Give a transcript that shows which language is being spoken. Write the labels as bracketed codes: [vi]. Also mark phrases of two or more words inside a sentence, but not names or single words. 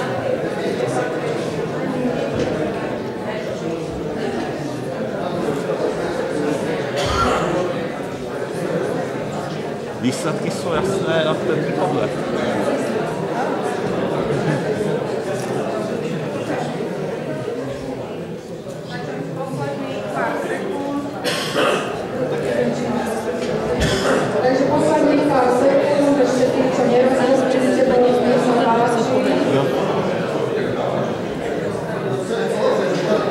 [cs] Výsledky jsou jasné na první pohled. [sk] Takže posledných pár sekúnd, ešte tí, čo nerozhodnite, to nech sa páči.